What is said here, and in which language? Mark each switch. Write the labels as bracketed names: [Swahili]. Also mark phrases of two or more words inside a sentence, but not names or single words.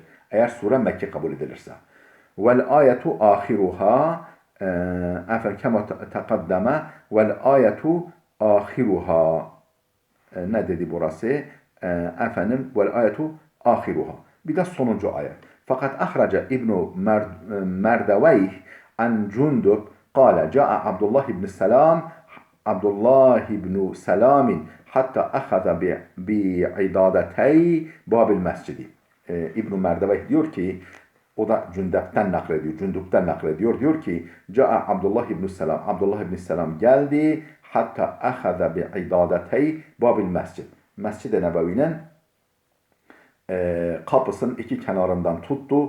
[Turkish] Eğer sure Mekke kabul edilirse. [Arabic] والآية آخرها كما تقدم والآية آخرها [Turkish] ne dedi burası? [Arabic] والآية آخرها. [Turkish] Bir de sonuncu ayet. [Arabic] Fakat أخرج ابن مردويه عن جندب قال جاء عبد الله بن سلام عبد الله بن سلام حتى أخذ بعدادتي باب المسجد. [Turkish] İbn-i Merdeveyh diyor ki, o da Cündep'ten naklediyor. Diyor ki, [Arabic] جاء عبد الله بن سلام. [Turkish] Abdullah ibn Selam geldi. [Arabic] حتى أخذ بعضادتي باب المسجد. [Turkish] Mescid-i Nebevi'nin kapısının iki kenarından tuttu.